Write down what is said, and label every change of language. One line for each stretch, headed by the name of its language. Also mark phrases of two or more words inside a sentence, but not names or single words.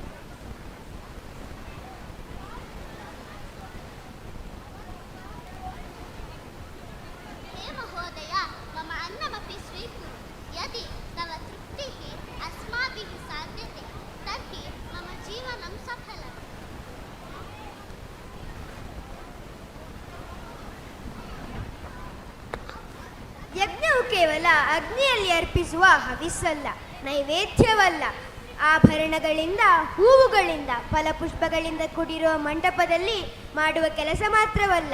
Sanskrit: हे महोदय, मम अन्नमपि स्वीकुरु। यदि तव तृप्तिः अस्माभिः साध्यते तर्हि मम जीवनं सफलम्।
Kannada: ಯಜ್ಞವು ಕೇವಲ ಅಗ್ನಿಯಲ್ಲಿ ಅರ್ಪಿಸುವ ಹವಿಸ್ಸಲ್ಲ, ನೈವೇದ್ಯವಲ್ಲ. ಆಭರಣಗಳಿಂದ, ಹೂವುಗಳಿಂದ, ಫಲಪುಷ್ಪಗಳಿಂದ ಕೂಡಿರುವ ಮಂಟಪದಲ್ಲಿ ಮಾಡುವ ಕೆಲಸ ಮಾತ್ರವಲ್ಲ.